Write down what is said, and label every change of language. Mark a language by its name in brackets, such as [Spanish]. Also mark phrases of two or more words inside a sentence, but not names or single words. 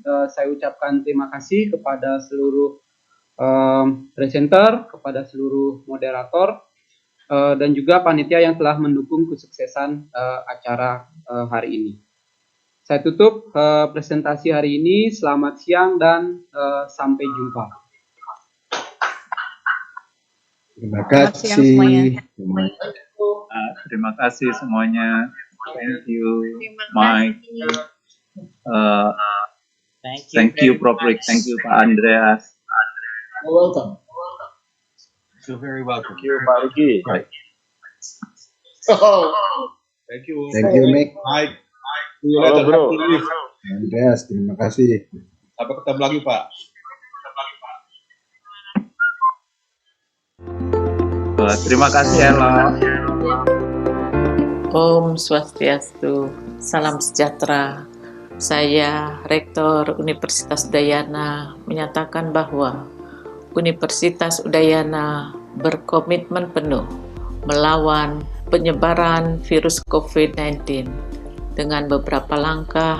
[Indonesian] Saya ucapkan terima kasih kepada seluruh presenter, kepada seluruh moderator, dan juga panitia yang telah mendukung kesuksesan acara hari ini. Saya tutup presentasi hari ini. Selamat siang dan sampai jumpa. Terima kasih. Terima kasih semuanya. [English] Thank you, Mike. Thank you, Prof. Rick. Thank you, Pak Andreas. You're welcome. You're very welcome. Thank you, Pak Riki. Right. Thank you. Thank you, Mike. See you later. Bro. [Indonesian] Andreas, terima kasih. Sampai ketemu lagi, Pak. Terima kasih, Ella. [Balinese] Om Swastiastu, [Indonesian] salam sejahtera. Saya, Rektor Universitas Udayana, menyatakan bahwa Universitas Udayana berkomitmen penuh melawan penyebaran virus COVID-19 dengan beberapa langkah.